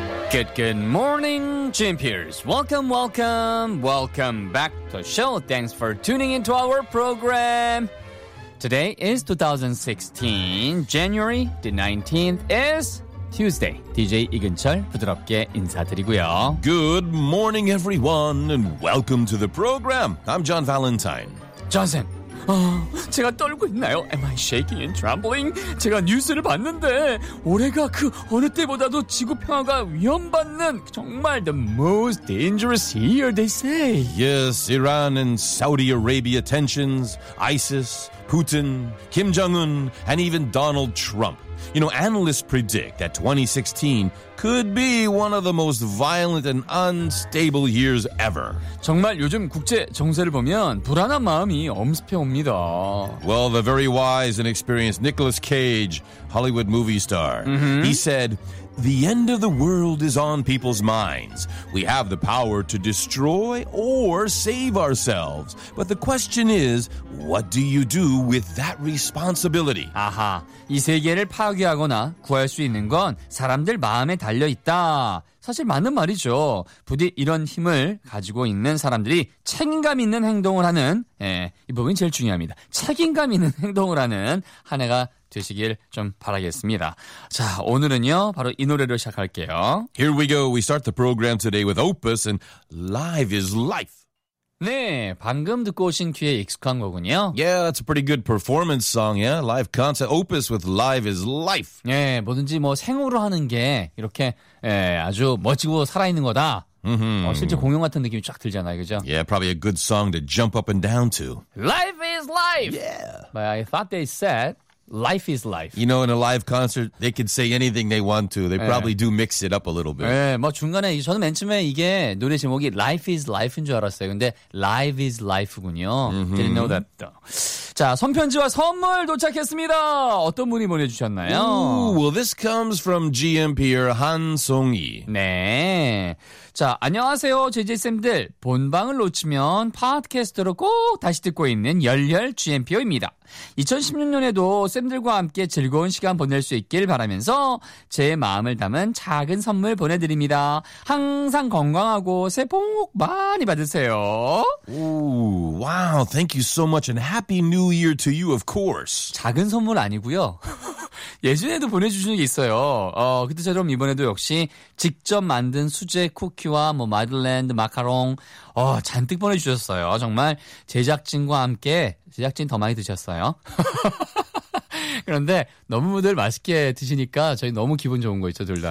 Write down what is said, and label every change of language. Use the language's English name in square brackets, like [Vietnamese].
[English] 굿 굿 모닝 GMPers. Welcome, welcome, welcome back to the show. Thanks for tuning into our program. Today is 2016 January the 19th is Tuesday. [Korean] DJ 이근철 부드럽게 인사드리고요. [English] Good morning everyone and welcome to the program. I'm John Valentine. [Korean] 전생 제가 떨고 있나요? [English] Am I shaking and trembling? [Korean] 제가 뉴스를 봤는데 올해가 그 어느 때보다도 지구 평화가 위험받는 정말 [English] the most dangerous year they say. Yes, Iran and Saudi Arabia tensions, ISIS, Putin, Kim Jong-un, and even Donald Trump. You know, analysts predict that 2016 could be one of the most violent and unstable years ever. [Korean] 정말 요즘 국제 정세를 보면 불안한 마음이 엄습해옵니다. [English] Well, the very wise and experienced Nicolas Cage, Hollywood movie star, he said, "The end of the world is on people's minds. We have the power to destroy or save ourselves. But the question is, what do you do with that responsibility?" [Korean] 아하, 이 세계를 파괴하거나 구할 수 있는 건 사람들 마음에 달려있다. 사실 맞는 말이죠. 부디 이런 힘을 가지고 있는 사람들이 책임감 있는 행동을 하는, 예, 이 부분이 제일 중요합니다. 책임감 있는 행동을 하는 한 해가 되시길 좀 바라겠습니다. 자, 오늘은요, 바로 이 노래로 시작할게요. [English] Here we go. We start the program today with Opus and Live is Life. [Korean] 네, 방금 듣고 오신 귀에 익숙한 거군요. [English] Yeah, that's a pretty good performance song, yeah? Live concert, Opus with Live is Life. [Korean] 네, 뭐든지 뭐 생으로 하는 게 이렇게 예, 아주 멋지고 살아있는 거다. Mm-hmm. 실제 공연 같은 느낌이 쫙 들잖아요, 그죠? [English] Yeah, probably a good song to jump up and down to. Life is life! Yeah. But I thought they said life is life. You know, in a live concert, they can say anything they want to. They [Korean] 네. [English] probably do mix it up a little bit. [Korean] 네, 뭐 중간에 저는 맨 처음에 이게 노래 제목이 Life is Life인 줄 알았어요. 근데 Live is Life군요. Mm-hmm. [English] Didn't know that though. [Korean] 자, 손편지와 선물 도착했습니다. 어떤 분이 보내주셨나요? [English] Ooh, well, this comes from GMP'er 한송이. [Korean] 네. 자, 안녕하세요, JJ쌤들. 본방을 놓치면 팟캐스트로 꼭 다시 듣고 있는 열렬 GMP'어입니다. 2016년에도 쌤들과 함께 즐거운 시간 보낼 수 있길 바라면서 제 마음을 담은 작은 선물 보내드립니다. 항상 건강하고 새해 복 많이 받으세요. [English] Ooh, wow, thank you so much and happy new year to you, of course. [Korean] 작은 선물 아니고요. 예전에도 보내주신 적이 있어요. 그때처럼 이번에도 역시 직접 만든 수제 쿠키와 뭐 마들렌드 마카롱 잔뜩 보내주셨어요. 정말 제작진과 함께 제작진 더 많이 드셨어요. 그런데 너무들 맛있게 드시니까 저희 너무 기분 좋은 거 있죠, 둘 다.